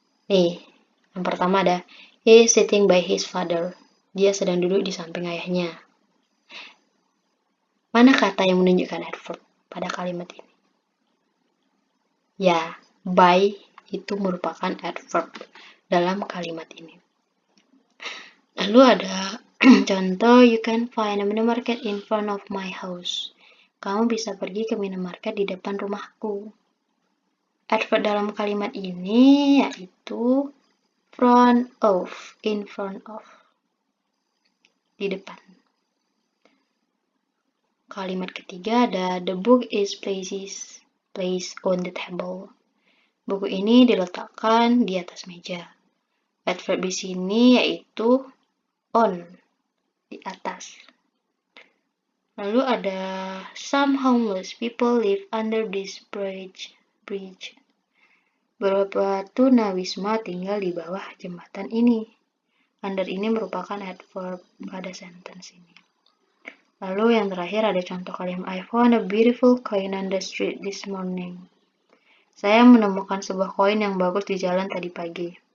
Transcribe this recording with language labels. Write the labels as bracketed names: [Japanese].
[Indonesian] Nih, yang pertama ada [English] he is sitting by his father. [Indonesian] Dia sedang duduk di samping ayahnya. Mana kata yang menunjukkan adverb pada kalimat ini? Ya, by itu merupakan adverb dalam kalimat ini. Lalu ada contoh, [English] you can find a minimarket in front of my house. [Indonesian] Kamu bisa pergi ke minimarket di depan rumahku. Adverb dalam kalimat ini yaitu front of, in front of, di depan. Kalimat ketiga ada [English] the book is placed on the table. [Indonesian] Buku ini diletakkan di atas meja. Adverb di sini yaitu on, di atas. Lalu ada [English] some homeless people live under this bridge. [Indonesian] Beberapa tunawisma tinggal di bawah jembatan ini. Under ini merupakan adverb pada sentence ini. Lalu yang terakhir ada contoh kalimat [English] I found a beautiful coin on the street this morning. [Indonesian] Saya menemukan sebuah koin yang bagus di jalan tadi pagi.